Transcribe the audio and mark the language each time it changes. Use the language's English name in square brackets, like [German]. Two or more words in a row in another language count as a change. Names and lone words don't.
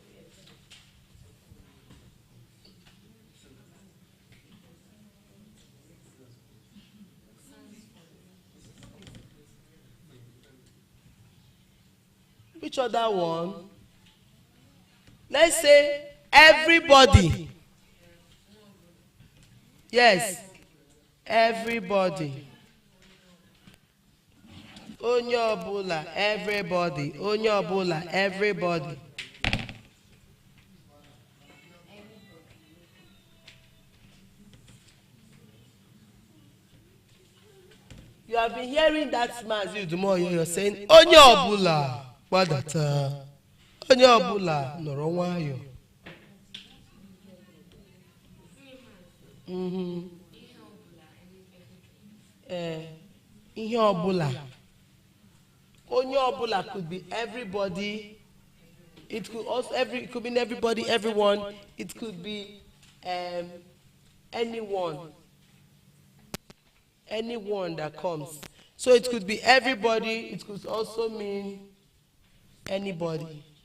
[English] Which other one? Let's say everybody. Yes, everybody. [Igbo] Onye ọbụla, everybody. Onye ọbụla, [English] everybody. You have been hearing that Mazi Udumoyo, you're saying, [Igbo] Onye ọbụla. Wadata. Onye ọbụla nọrọ nwayọ. Ihe ọbụla. Onye ọbụla [English] could be everybody. It could also it could be everybody, everyone. It could be anyone. Anyone that comes. So it could be everybody. It could also mean anybody.